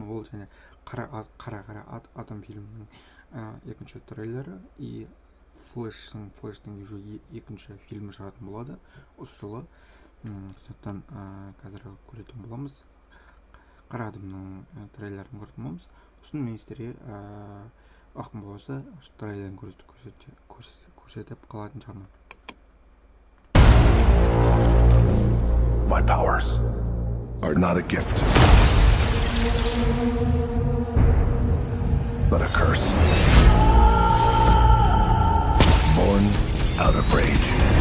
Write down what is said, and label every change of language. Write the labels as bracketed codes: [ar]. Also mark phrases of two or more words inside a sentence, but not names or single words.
[kk] Ол және қара атом фильмінің екінші трейлері и флештің уже екінші фильмі шығатын болады осы жылы. Сондықтан қазір көретін боламыз. Қара атомның трейлерін көретін боламыз. Сосын мен сіздерге ақын болса трейлерін көрсетіп қалатын шығармын. [en] My powers are not a gift, but a curse. Born out of rage.